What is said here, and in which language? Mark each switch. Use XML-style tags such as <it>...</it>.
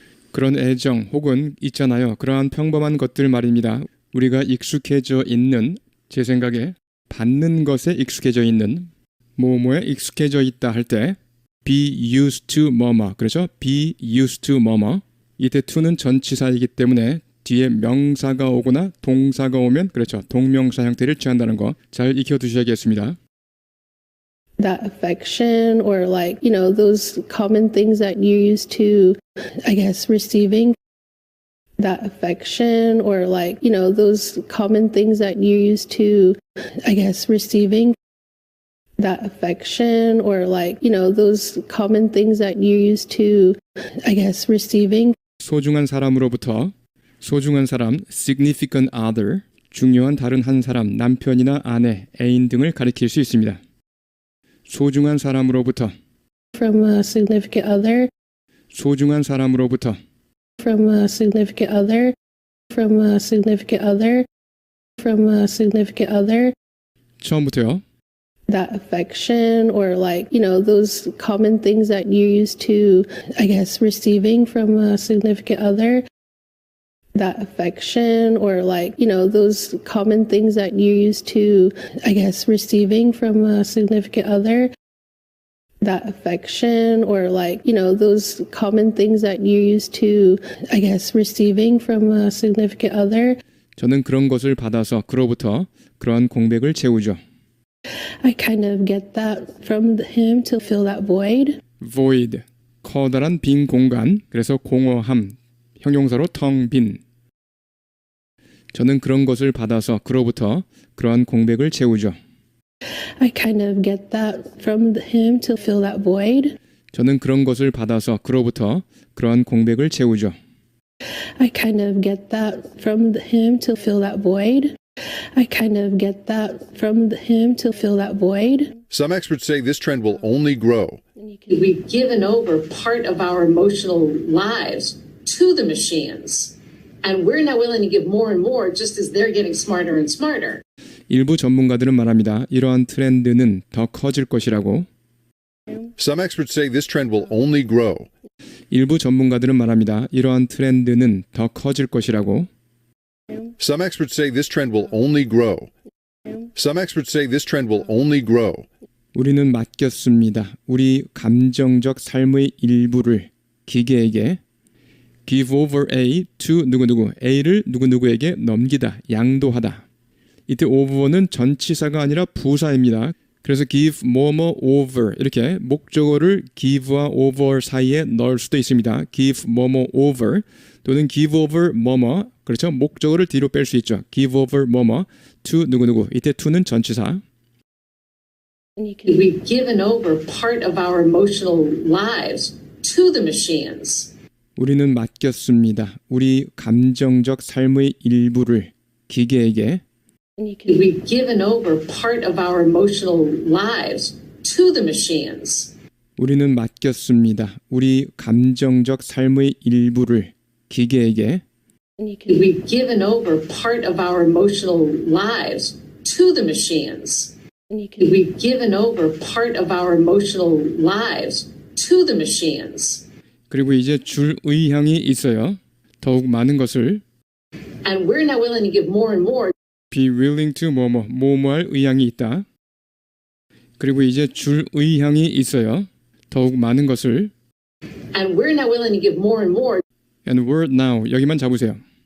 <ko>그런 애정 혹은 있잖아요. 그러한 평범한 것들 말입니다. 우리가 익숙해져 있는 제 생각에 받는 것에 익숙해져 있는 뭐뭐에 익숙해져 있다 할 때</ko> <en>be used to</en> <ko>뭐뭐 그렇죠? be used to 뭐뭐 이때 to는 전치사이기 때문에 뒤에 명사가 오거나 동사가 오면 그렇죠. 동명사 형태를 취한다는 거 잘 익혀두셔야겠습니다.</ko> <en>That affection or like, those common things that you're used to, I guess, receiving. That affection or like, those common things that you're used to, I guess, receiving. That affection or like, those common things that you're used to, I guess, receiving.</en> <ko>소중한 사람으로부터 소중한 사람,</ko> <en>significant other,</en> <ko>중요한 다른 한 사람, 남편이나 아내, 애인 등을 가리킬 수 있습니다. 소중한 사람으로부터</ko> <en>From a significant other.</en> <ko>소중한 사람으로부터</ko> <en>From a significant other. From a significant other. From a significant other.</en> <ko>처음부터요.</ko> <en>That affection or like, those common things that you're used to, I guess, receiving from a significant other. That affection or like, those common things that you're used to, I guess, receiving from a significant other. That affection or like, those common things that you're used to, I guess, receiving from a significant other.</en> <ko>저는 그런 것을 받아서 그로부터 그러한 공백을 채우죠.</ko> <en>I kind of get that from him to fill that void.</en> <ko>void, 커다란 빈 공간, 그래서 공허함, 형용사로 텅 빈. 저는 그런 것을 받아서 그로부터 그러한 공백을 채우죠.</ko> <en>I kind of get that from him to fill that void.</en> <ko>저는 그런 것을 받아서 그로부터 그러한 공백을 채우죠.</ko> <en>I kind of get that from him to fill that void. I kind of get that from him to fill that void. Some experts say this trend will only grow. We've given over part of our emotional lives to the machines. And we're now willing to give more and more just as they're getting smarter and smarter.</en> <ko>일부 전문가들은 말합니다. 이러한 트렌드는 더 커질 것이라고.</ko> <en>Some experts say this trend will only grow.</en> <ko>일부 전문가들은 말합니다. 이러한 트렌드는 더 커질 것이라고.</ko> <en>Some experts say this trend will only grow. Some experts say this trend will only grow.</en> <ko>우리는 맡겼습니다. 우리 감정적 삶의 일부를 기계에게</ko> <en>give over A to</en> <ko>누구누구, A를 누구누구에게 넘기다, 양도하다. 이때 over는 전치사가 아니라 부사입니다. 그래서 give 뭐뭐 over 이렇게 목적어를 give와 over 사이에 넣을 수도 있습니다. give 뭐뭐 over 또는</ko> <en>give over</en> <ko>뭐뭐 그렇죠. 목적어를 뒤로 뺄 수 있죠.</ko> <en>give over</en> <ko>뭐뭐 to 누구누구 이때 to는 전치사.</ko> <en>We've given over part of our emotional lives to the machines.</en> <ko>우리는 맡겼습니다. 우리 감정적 삶의 일부를 기계에게</ko> <en>We've given over part of our emotional lives to the machines.</en> <ko>우리는 맡겼습니다. 우리 감정적 삶의 일부를 기계에게</ko> <en>We've given over part of our emotional lives to the machines. We've given over part of our emotional lives to the machines.</en> <ko>그리고 이제 줄 의향이 있어요. 더욱 많은 것을</ko> <en>And we're now willing to give more and more. be willing to</en> <ko>뭐뭐할 의향이 있다. 그리고 이제 줄 의향이 있어요. 더욱 많은 것을</ko> <en>And we're now willing to give more and more. and word now</en> <ko>여기만 잡으세요.</ko>